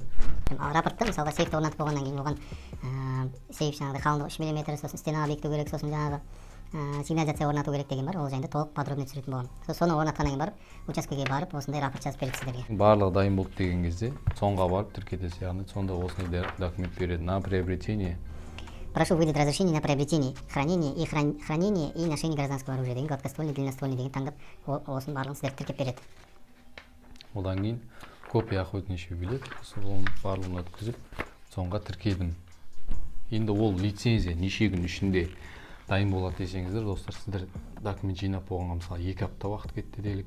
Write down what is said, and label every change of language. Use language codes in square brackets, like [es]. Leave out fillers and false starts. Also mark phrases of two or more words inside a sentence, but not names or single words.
[kk] Рапортты мысалға сейфті орнатып болғаннан кейін оған сейф жаңағыдай қалыңдығы 3 мм, сосын стенаға бекіту керек, сосын жаңағы сигнализация орнату керек деген бар. Ол жайында толық подробно түсіретін боламын. Соны орнатқаннан кейін барып, учаскеге барып, осындай рапорт жазып береді сіздерге. Барлығы дайын болды деген кезде соңға барып тіркетесіз, яғни сонда осындай документ береді. [ru] На приобретение. Прошу выдать разрешение на приобретение, хранение и ношение гражданского оружия деген, гладкоствольный, длинноствольный [kk] деген таңдап, осының барлығын сіздерге тіркеп береді. Одан кейін [ru] копия охотничий билет, [kk] соның барлығын өткізіп, соңға тіркедім. Енді ол лицензия неше күн ішінде дайын болады десеңіздер, достар, сіздер документ жинап болғанға мысалы 2 апта уақыт кетті делік.